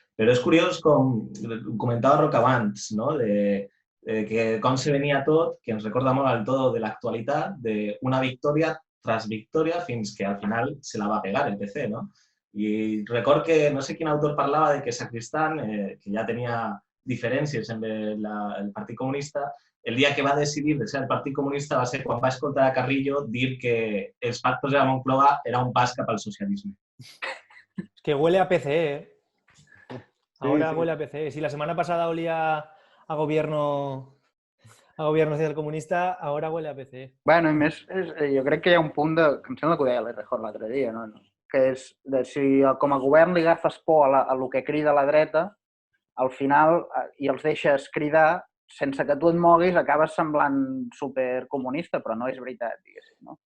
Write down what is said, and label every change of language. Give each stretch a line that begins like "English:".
Catalan: Però és curiós, com comentava Roc abans, no? Que com se venia tot, que ens recorda molt al tot de l'actualitat, d'una victòria tras victòria fins que al final se la va pegar el PC, no? I record que no sé quin autor parlava de que Sacristán, que ja tenia diferències amb el Partit Comunista, el dia que va decidir de ser el Partit Comunista va ser quan va escoltar a Carrillo dir que els pactos de la Moncloa era un pas cap al socialisme.
Spanish: Es que huele a PC, Ahora huele a PC. Si la semana pasada olía a gobierno socialcomunista, ahora huele a PC.
Catalan: Bueno, i més, jo crec que hi ha un punt de... que em sembla que ho deia l'Errejón l'altre dia, no? Que és de si com a govern li agafes por a lo que crida la dreta, al final, i els deixes cridar, sense que tu et moguis, acabes semblant supercomunista, però no és veritat, diguéssim, no?